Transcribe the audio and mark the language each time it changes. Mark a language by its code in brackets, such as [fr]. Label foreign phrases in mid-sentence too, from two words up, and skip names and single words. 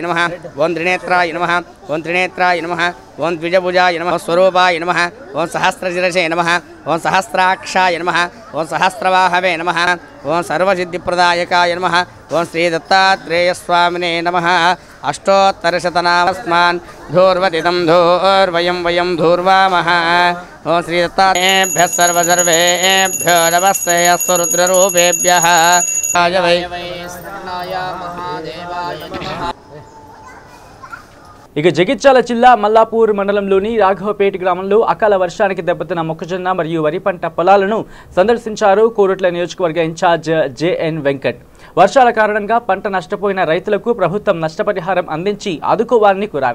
[sa] नमः ओं त्रिनेत्राय नमः ओं त्रिनेत्राय नमः ओं द्विजभुजाय नमः स्वरूपाय नमः ओं सहस्रशिरसे नमः ओं सहस्राक्षाय नमः ओं सहस्रवाहवे नमः ओं सर्वसिद्धिप्रदायकाय नमः ओं श्रीदत्तात्रेयस्वामिने नमः अष्टोत्तरशतनामस्मान् धूर्वतितं धूर्वयं वयं धूर्वामः ओं श्रीदत्तात्रेयेभ्यः सर्वसर्वेभ्यो नमस्ते अस्तु रुद्ररूपेभ्यः वै [te] ఇక జగిత్యాల జిల్లా మల్లాపూర్ మండలంలోని రాఘవపేట గ్రామంలో అకాల వర్షానికి దెబ్బతిన్న మొక్కజొన్న మరియు వరి పంట పొలాలను సందర్శించారు కోరుట్ల నియోజకవర్గ ఇన్ఛార్జ్ జేఎన్ వెంకట్. వర్షాల కారణంగా పంట నష్టపోయిన రైతులకు ప్రభుత్వం నష్టపరిహారం అందించి ఆదుకోవాలని కోరారు.